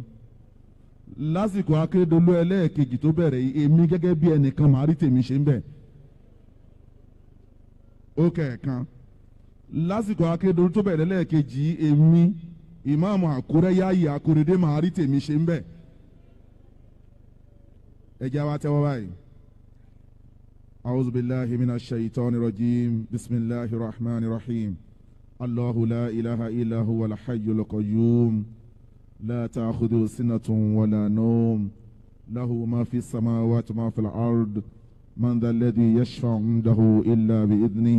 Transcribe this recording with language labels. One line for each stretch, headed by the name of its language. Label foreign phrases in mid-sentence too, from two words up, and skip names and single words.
Yoruba: Lásìkò Akérédolú ẹlẹ́ẹ̀kejì tó bẹ̀rẹ̀ yìí èmi gẹ́gẹ́ bí ẹnìkan màá rí tèmi ṣe ń bẹ̀. Ó kẹ̀ẹ̀kan. Lásìkò Akérédolú tó bẹ̀rẹ̀ ẹlẹ́ẹ̀kejì èmi ìmáàmù Àkúrẹ́ Yáyì Akóredé màá rí tèmi ṣe ń bẹ̀. Ẹ jẹ́ wá tẹ́wọ́ báyìí.
Arabic: أعوذ بالله من الشيطان الرجيم. بسم الله الرحمن الرحيم. الله لا إله إلا هو الحي القيوم. لا تأخذه سنة ولا نوم. له ما في السماوات وما في الأرض. من ذا الذي يشفع عنده إلا بإذنه.